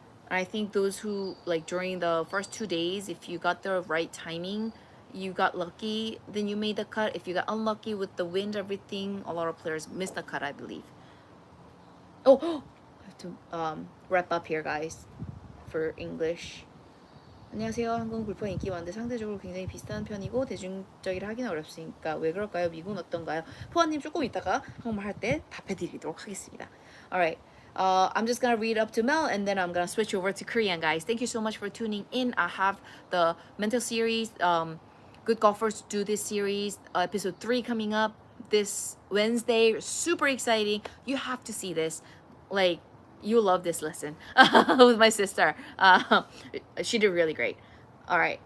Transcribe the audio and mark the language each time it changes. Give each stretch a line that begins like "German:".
English: I think those who like during the first 2 days, if you got the right timing, you got lucky, then you made the cut. If you got unlucky with the wind, everything, a lot of players missed the cut, I believe. Oh, I have to wrap up here, guys, for English.
Korean: 안녕하세요. 한국은 골프가 인기 많은데 상대적으로 굉장히 비싼 편이고 대중적이라 하기는 어렵으니까 왜 그럴까요? 미국은 어떤가요? 포아님 조금 이따가 한국말 할 때 답해드리도록 하겠습니다.
English: Alright. I'm just gonna read up to Mel and then I'm gonna switch over to Korean, guys. Thank you so much for tuning in. I have the mental series, Good Golfers Do This series, episode 3 coming up this Wednesday. Super exciting. You have to see this. Like, you love this lesson with my sister. She did really great. All right.